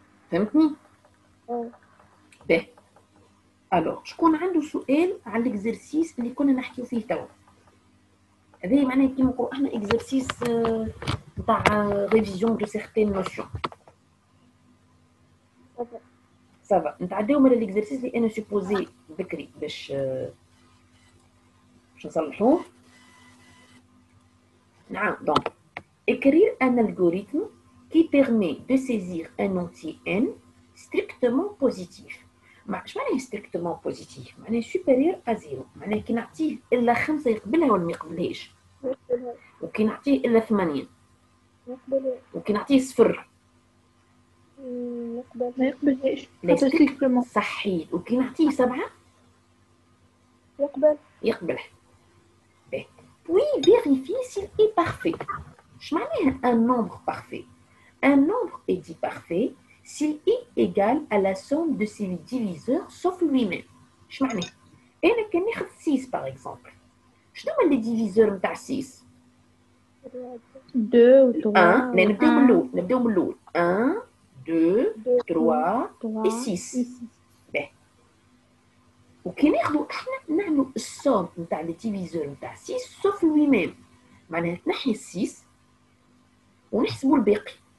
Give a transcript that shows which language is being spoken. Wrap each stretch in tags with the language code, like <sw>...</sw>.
<ar>فهمتني؟ باهي الوغ شكون عنده سؤال على الاكزرسيس اللي كنا نحكيو فيه توا؟ هذا معناها كيما نقولوا احنا اكزرسيس نتاع ريفيزيون دو سيغتين نوسيون. صافا نتعداو من الاكزرسيس اللي انا سوبوزي بكري باش نصلحوه. نعم دونك</ar> <fr>écrire un algorithme qui permet de saisir un entier n strictement positif.</fr> <ar>اش معناه ستريكتومون بوزيتيف؟ معناه سوبيريور ا زيرو، معناه كي نعطيه الا 5 يقبلها ولا ما يقبلهاش، وكي نعطيه الا 8 يقبلها، وكي نعطيه 0 ما يقبلهاش. صحيت، وكي نعطيه 7 يقبلها. باهي</ar> <fr>puis vérifier s'il est parfait.</fr> <ar>اش معناه</ar> <fr>un nombre parfait؟ Un nombre est dit parfait s'il est égal à la somme de ses diviseurs sauf lui-même.</fr> <ar>اش معناه؟ انا كان ناخذ 6 باغ اكزومبل، شنو هما لي ديفيزور نتاع 6؟ 2 و 3. لا نبداو من الاول 1 2 3 و 6. باهي وكي ناخذوا احنا نعملوا السوم نتاع لي ديفيزور نتاع 6</ar> <fr>sauf lui-même،</fr> <ar>معناها تنحي 6 ونحسبوا الباقي.</ar>